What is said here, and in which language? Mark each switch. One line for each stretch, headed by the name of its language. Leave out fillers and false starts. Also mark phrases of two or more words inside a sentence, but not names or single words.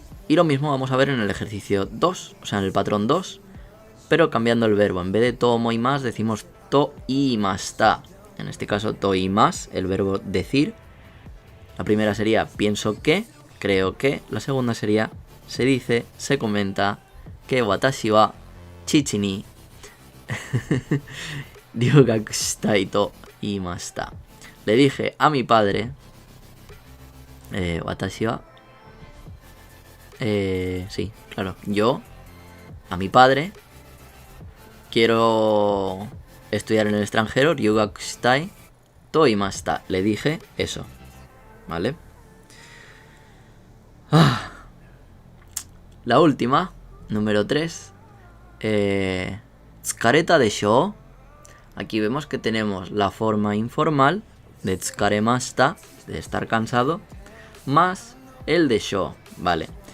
Spanish: Y lo mismo vamos a ver en el ejercicio 2, o sea en el patrón 2, pero cambiando el verbo. En vez de
Japanese: と思います
Spanish: decimos
Japanese: と言いました.
Spanish: En este caso
Japanese: と言います,
Spanish: el verbo decir. La primera sería pienso que, creo que. La segunda sería se dice, se comenta que
Japanese: 私は父に留学したいと言いました.
Spanish: Le dije a mi padre,
Japanese: 私は,
Spanish: sí, claro, yo, a mi padre, quiero estudiar en el extranjero,
Japanese: 留学したいと言いました.
Spanish: Le dije eso, ¿vale? La última, número 3,
Japanese: 疲れたでしょう.
Spanish: Aquí vemos que tenemos la forma informal de tsukaremashita, de estar cansado, más el desho, ¿vale?